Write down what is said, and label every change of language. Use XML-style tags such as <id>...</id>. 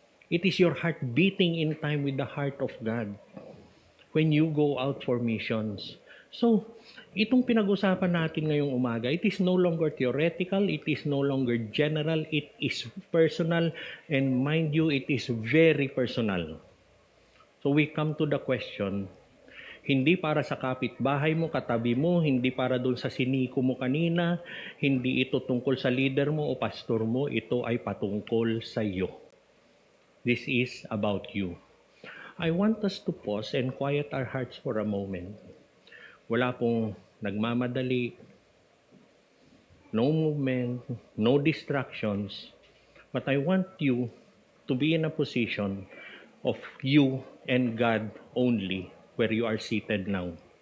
<en>It is your heart beating in time with the heart of God when you go out for missions. So,</en> <tl>itong pinag-usapan natin ngayong umaga,</tl> <en>it is no longer theoretical, it is no longer general, it is personal, and mind you, it is very personal. So we come to the question,</en> <tl>hindi para sa kapitbahay mo, katabi mo, hindi para doon sa siniko mo kanina, hindi ito tungkol sa leader mo o pastor mo, ito ay patungkol sa iyo.</tl> <en>This is about you. I want us to pause and quiet our hearts for a moment.</en> <tl>Wala pong nagmamadali,</tl> <en>no movement, no distractions, but I want you to be in a position of you and God only where you are seated now.</en>